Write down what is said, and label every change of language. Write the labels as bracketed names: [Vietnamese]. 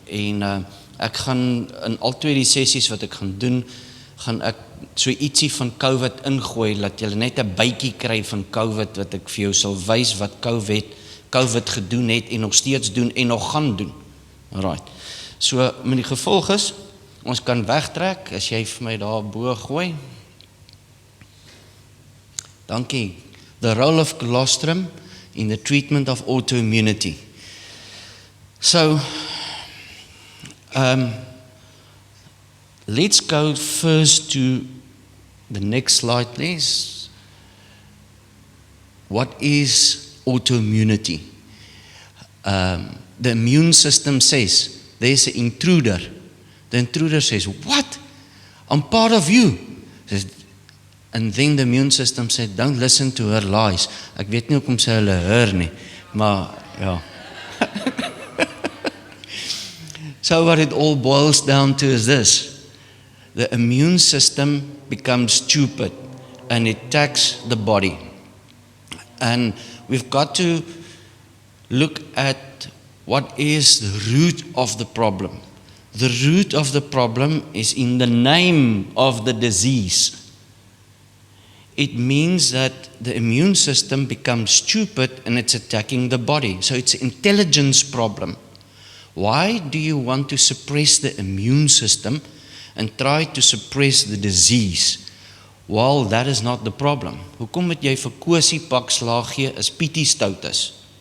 [Afrikaans] En ek gaan in al twee die sessies wat ek gaan doen, gaan ek so ietsie van COVID ingooi, dat jy net 'n bytjie kry van COVID, wat ek vir jou sal wys wat COVID gedoen het en nog steeds doen en nog gaan doen. Alright. So met die gevolg is, ons kan wegtrek, as jy vir my daar bo gooi. Dankie. [English] The role of colostrum in the treatment of autoimmunity. So, let's go first to the next slide, please. What is autoimmunity? The immune system says, there's an intruder. The intruder says, what? I'm part of you. And then the immune system said, don't listen to her lies. [Afrikaans] Ek weet nie hoekom sy hulle hoor nie, maar ja. [English] So what it all boils down to is this. The immune system becomes stupid and it attacks the body. And we've got to look at what is the root of the problem. The root of the problem is in the name of the disease. It means that the immune system becomes stupid and it's attacking the body. So it's an intelligence problem. Why do you want to suppress the immune system and try to suppress the disease? Well, that is not the problem. [Afrikaans] Hoekom het jy vir Kosie pak slaag gee as Pietie stout is?